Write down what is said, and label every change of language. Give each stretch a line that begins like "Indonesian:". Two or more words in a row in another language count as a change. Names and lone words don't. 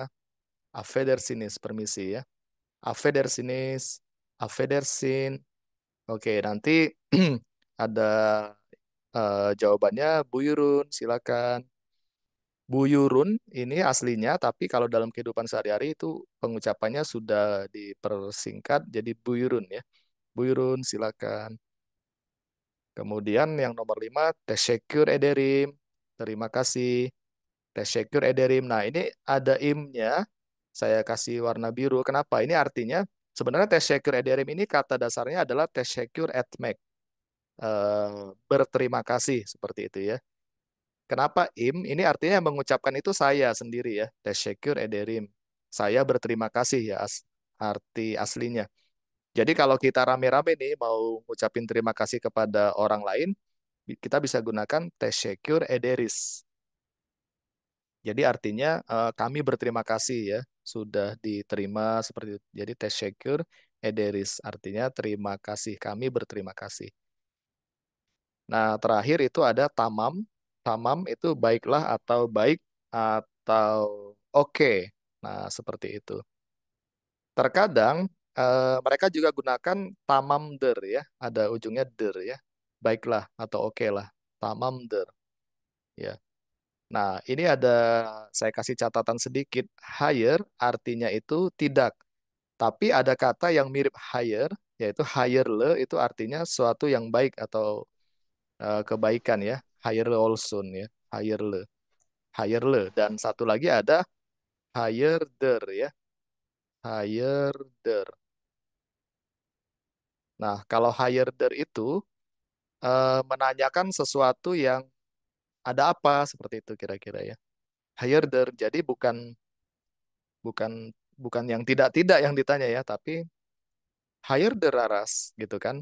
Turkish: Affedersinis,
Indonesian: permisi ya.
Turkish: Affedersinis, affedersin.
Indonesian: Oke, nanti ada jawabannya Buyurun, silakan. Buyurun ini aslinya, tapi kalau dalam kehidupan sehari-hari itu pengucapannya sudah dipersingkat jadi Buyurun ya. Buyurun, silakan. Kemudian yang nomor 5,
Turkish: teşekkür ederim.
Indonesian: Terima kasih.
Turkish: Teşekkür ederim.
Indonesian: Nah, ini ada imnya. Saya kasih warna biru. Kenapa? Ini artinya sebenarnya
Turkish: teşekkür ederim
Indonesian: ini kata dasarnya adalah
Turkish: teşekkür etmek.
Indonesian: berterima kasih seperti itu ya. Kenapa im? Ini artinya mengucapkan itu saya sendiri ya.
Turkish: Teşekkür ederim.
Indonesian: Saya berterima kasih ya arti aslinya. Jadi kalau kita rame-rame nih mau ngucapin terima kasih kepada orang lain, kita bisa gunakan
Turkish: teşekkür ederiz.
Indonesian: Jadi artinya kami berterima kasih ya, sudah diterima seperti itu. Jadi
Turkish: teşekkür ederiz
Indonesian: artinya terima kasih, kami berterima kasih. Nah, terakhir itu ada tamam. Tamam itu baiklah atau baik atau oke. Nah, seperti itu. Terkadang mereka juga gunakan tamamdır ya, ada ujungnya der ya. Baiklah atau oke lah. Tamamdır ya. Nah, ini ada saya kasih catatan sedikit. Higher artinya itu tidak. Tapi ada kata yang mirip higher, yaitu hayırlı itu artinya suatu yang baik atau kebaikan ya.
Turkish: Hayırlı olsun ya. Hayırlı. Hayırlı.
Indonesian: Dan satu lagi ada hayırdır ya. Hayırdır. Nah, kalau hayırdır itu menanyakan sesuatu yang ada apa seperti itu kira-kira ya. Hayırdır. Jadi bukan bukan bukan yang tidak-tidak yang ditanya ya, tapi hayırdır Raras gitu kan.